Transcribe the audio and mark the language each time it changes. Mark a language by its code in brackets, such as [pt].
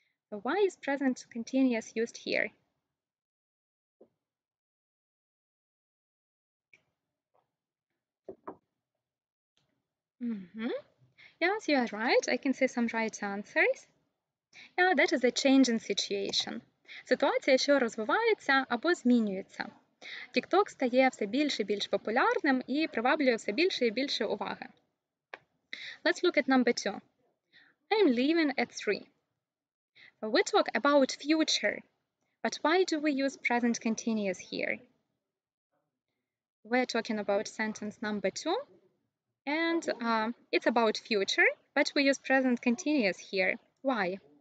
[en] So why is present continuous used here? Yes, you are right. I can see some right answers. Yeah, that is a changing situation. [uk] Ситуація, що розвивається або змінюється. TikTok стає все більш і більш популярним і приваблює все більше і більше уваги. [en] Let's look at number 2. I'm leaving at 3. We talk about future, but why do we use present continuous here? We're talking about sentence number 2, and it's about future, but we use present continuous here. Why?